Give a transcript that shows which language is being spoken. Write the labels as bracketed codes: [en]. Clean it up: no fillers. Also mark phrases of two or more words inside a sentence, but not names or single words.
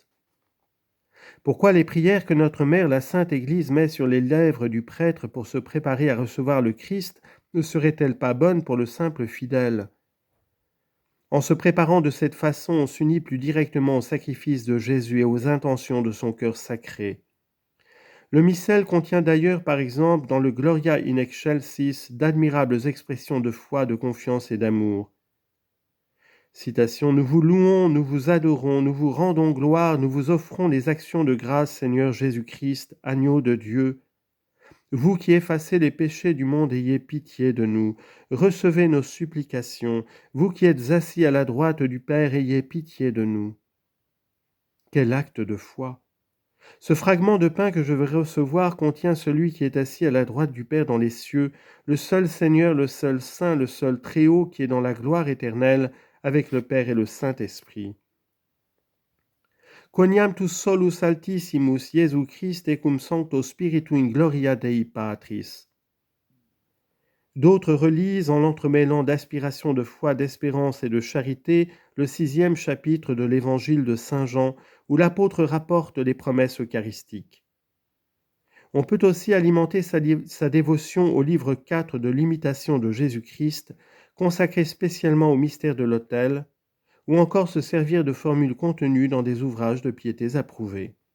[fr] Pourquoi les prières que notre Mère, la Sainte Église, met sur les lèvres du prêtre pour se préparer à recevoir le Christ ne seraient-elles pas bonnes pour le simple fidèle? En se préparant de cette façon, on s'unit plus directement au sacrifice de Jésus et aux intentions de son cœur sacré. Le missel contient d'ailleurs, par exemple, dans le Gloria in excelsis, d'admirables expressions de foi, de confiance et d'amour. Citation, « Nous vous louons, nous vous adorons, nous vous rendons gloire, nous vous offrons les actions de grâce, Seigneur Jésus-Christ, agneau de Dieu. Vous qui effacez les péchés du monde, ayez pitié de nous. Recevez nos supplications. Vous qui êtes assis à la droite du Père, ayez pitié de nous. » Quel acte de foi! Ce fragment de pain que je veux recevoir contient celui qui est assis à la droite du Père dans les cieux, le seul Seigneur, le seul Saint, le seul Très-Haut qui est dans la gloire éternelle avec le Père et le Saint-Esprit. [la] Quoniam tu solus altissimus Iesu Christe cum sancto Spiritu in gloria Dei Patris. [fr] D'autres relisent, en l'entremêlant d'aspirations de foi, d'espérance et de charité, le 6e chapitre de l'Évangile de Saint Jean, où l'apôtre rapporte les promesses eucharistiques. On peut aussi alimenter sa dévotion au livre 4 de l'Imitation de Jésus-Christ, consacré spécialement au mystère de l'autel, ou encore se servir de formules contenues dans des ouvrages de piétés approuvés.